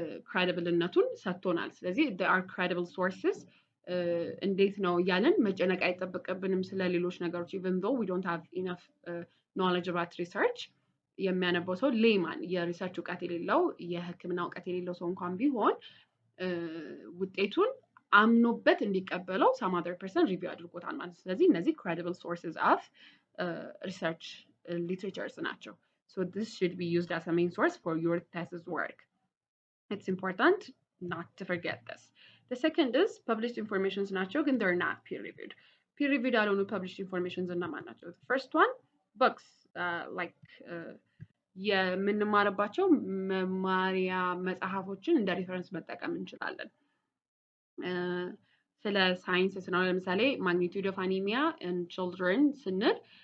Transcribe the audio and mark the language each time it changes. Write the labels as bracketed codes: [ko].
[am] ክሬዲብልነቱን ሰጥቶናል። ስለዚህ [en] there are credible sources [am] እንዴት ነው እያለን መጨነቅ አይጠበቅብንም ስለ ሌሎች ነገሮች [en] even though we don't have enough knowledge about research። [am] የሚያነበው ሰው ሌማን የሪሰርች እውቀት የሌለው የሕክምና እውቀት የሌለው ሰው እንኳን ቢሆን ውጤቱን አምኖበት እንዲቀበለው [en] some other person [am] ሪቪው አድርጎታል ማለት ነው። ስለዚህ እነዚህ [en] credible sources of research literatures [am] ናቸው። [en] So this should be used as a main source for your thesis work. It's important not to forget this. The second is published informations [am] ናቸው ግን [en] they're not peer reviewed. [am] Peer reviewed ያልሆኑ [en] published informations [am] እነማን ናቸው? [en] The first one, books like [am] የምንማርባቸው መማሪያ መጽሐፎችን እንደ ሪፈረንስ መጠቀም እንችላለን። ስለ ሳይንስ ነው። ለምሳሌ ማግኒቲዩድ ኦፍ አኒሚያ ኢን ቺልድረን ስንል